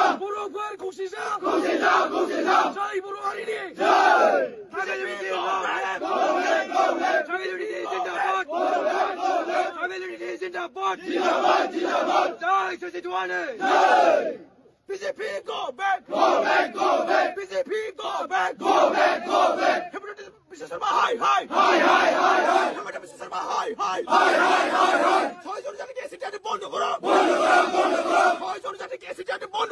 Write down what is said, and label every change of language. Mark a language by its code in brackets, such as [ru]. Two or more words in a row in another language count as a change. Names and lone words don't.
[brx] बर'फोर खौसे जा! खौसे जा! खौसे जा! जय बर' हारिनि! जय! [en] Tribal unity long live! Long live! Long live! Tribal unity जिन्दाबाद! Tribal unity जिन्दाबाद! [hi] जिन्दाबाद! जिन्दाबाद! [brx] जय सिसिटुआनो! जय! [en] BJP go back! Go back! Go back! BJP go back! Go back! Go back! Himmatu Biswa Sharma hi hi! Hi hi hi hi! Himmatu Biswa Sharma hi hi! Hi hi hi hi! [bn] 6 জন জাতিকে এসিটাতে বন্ধ করো! বন্ধ করো! বন্ধ করো! 6 জন জাতিকে এসিটাতে